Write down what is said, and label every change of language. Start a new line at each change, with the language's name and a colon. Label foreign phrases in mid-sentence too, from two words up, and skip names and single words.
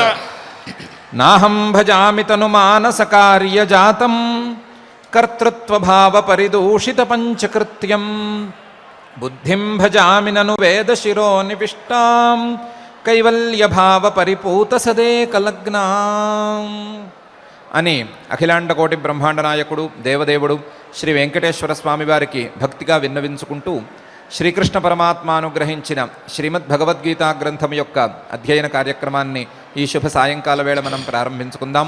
Sanskrit: नाहं भजामि तनु मानस कार्य जातं कर्तृत्व भाव परिदूषित पंचकृत्यं बुद्धिं भजामि ननु वेद शिरो निविष्टां कैवल्य भाव परिपूत सदेकलग्ना
Telugu: అని అఖిలాండ కోటి బ్రహ్మాండ నాయకుడు దేవదేవుడు శ్రీ వెంకటేశ్వర స్వామి వారికి భక్తిగా విన్నవించుకుంటూ శ్రీకృష్ణ పరమాత్మ అనుగ్రహించిన శ్రీమద్ భగవద్గీతా గ్రంథం యొక్క అధ్యయన కార్యక్రమాన్ని ఈ శుభ సాయంకాల వేళ మనం ప్రారంభించుకుందాము.